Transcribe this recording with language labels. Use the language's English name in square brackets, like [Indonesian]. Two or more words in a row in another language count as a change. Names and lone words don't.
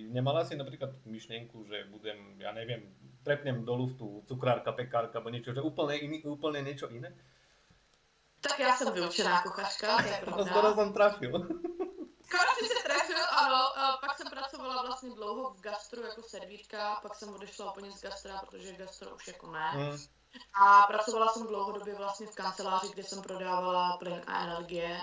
[Slovak] Nemala si napríklad myšlienku, že budem, ja neviem, trepnem do luftu cukrárka, pekárka, alebo niečo, že úplne niečo iné? [Czech] Tak já jsem vyučená kuchařka, to je [Slovak] No skoro [Czech] pravda. [Slovak] som trafil. [Czech] Skoro si se trefil, ano, pak jsem pracovala vlastně dlouho v gastru jako servítka, pak jsem odešla úplně z gastra, protože gastro už jako ne. Mm. A pracovala jsem dlouhodobě vlastně v kanceláři, kde jsem prodávala plyn a energie.